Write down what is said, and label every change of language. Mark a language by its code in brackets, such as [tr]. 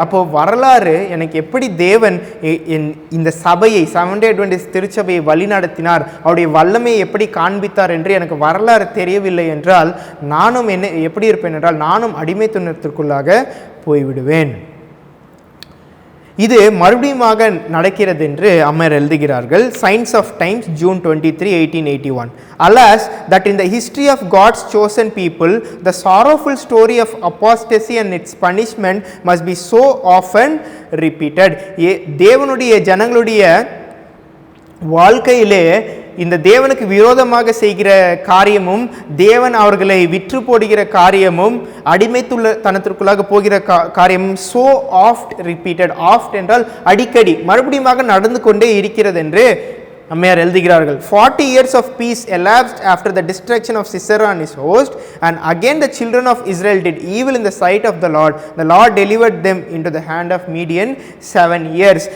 [ta] அப்போ வரலாறு எனக்கு எப்படி தேவன் இந்த சபையை, செவன்த் டே அட்வென்டிஸ்ட் திருச்சபையை வழிநடத்தினார், அவருடைய வல்லமையை எப்படி காண்பித்தார் என்று எனக்கு வரலாறு தெரியவில்லை என்றால் நானும் எப்படி இருப்பேன் என்றால் நானும் அடிமைத்தனத்திற்குள்ளாக போய்விடுவேன். இது மறுபடியுமாக நடக்கிறது என்று அம்மையார் எழுதுகிறார்கள். [en] Signs of Times, June 23, 1881. Alas, that in the history of God's chosen people, the sorrowful story of apostasy and its punishment must be so often repeated. [ta] தேவனுடைய ஜனங்களுடைய வாழ்க்கையிலே இந்த தேவனுக்கு விரோதமாக செய்கிற காரியமும், தேவன் அவர்களை விற்று போடுகிற காரியமும், அடிமைத்துள்ளத்தனத்திற்குள்ளாக போகிற காரியமும் [en] so oft repeated, [ta] oft என்றால் அடிக்கடி மறுபடியும் நடந்து கொண்டே இருக்கிறது என்று அம்மையார் எழுதுகிறார்கள். [en] 40 years of peace elapsed after the destruction of Sisera and his host, and again the children of Israel did evil in the sight of the Lord. The Lord delivered them into the hand of Midian 7 years.